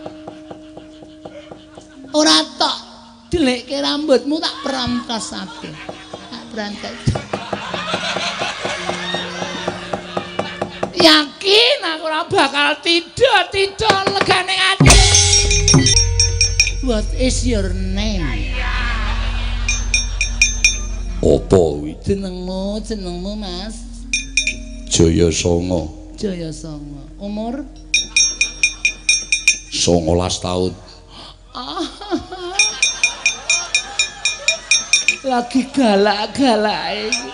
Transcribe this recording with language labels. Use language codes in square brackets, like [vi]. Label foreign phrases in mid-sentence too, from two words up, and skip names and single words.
[jv] Ora tok delekke rambutmu tak perantasake. Tak berantas. Yakin aku ora bakal tidak legane ati. [en] What is your name? [jv] Apa kuwi? Jenengmu Mas? Jaya Sanga. Jaya Sanga. Umur 19 taun. Lagi galak-galake.